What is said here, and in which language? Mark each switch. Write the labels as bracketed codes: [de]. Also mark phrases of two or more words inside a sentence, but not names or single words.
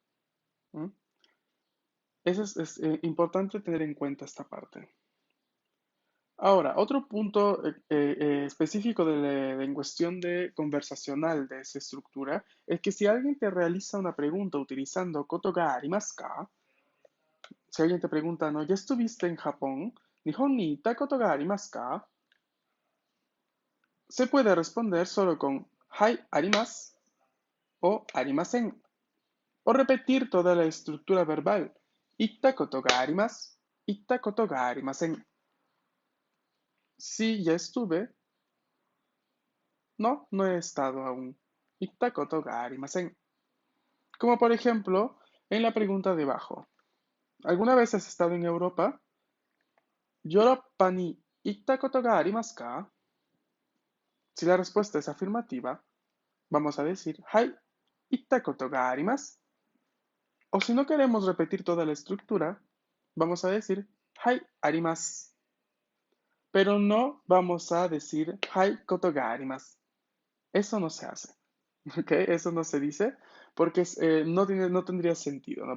[es] ¿Mm? Es importante tener en cuenta esta parte. Ahora, otro punto específico en cuestión de conversacional de esa estructura es que si alguien te realiza una pregunta utilizando [ja] ことがありますか, [es] si alguien te pregunta, ¿no? ¿Ya estuviste en Japón? [ja] ¿日本にいたことがありますか? [es] Se puede responder solo con [ja] はいあります [es] o arimasen, o repetir toda la estructura verbal. [ja] 行ったことがあります、行ったことがありません. [es] Sí, ya estuve. No, no he estado aún. [ja] 行ったことがありません. [es] Como por ejemplo, en la pregunta debajo. ¿Alguna vez has estado en Europa? [ja] ¿ヨーロッパに行ったことがありますか? [es] Si la respuesta es afirmativa, vamos a decir hai, [ja] 行ったことがあります. [es] O si no queremos repetir toda la estructura, vamos a decir [ja] はいあります. [es] Pero no vamos a decir [ja] はいことがあります. [es] Eso no se hace. ¿Ok? Eso no se dice porque no tendría sentido, ¿no?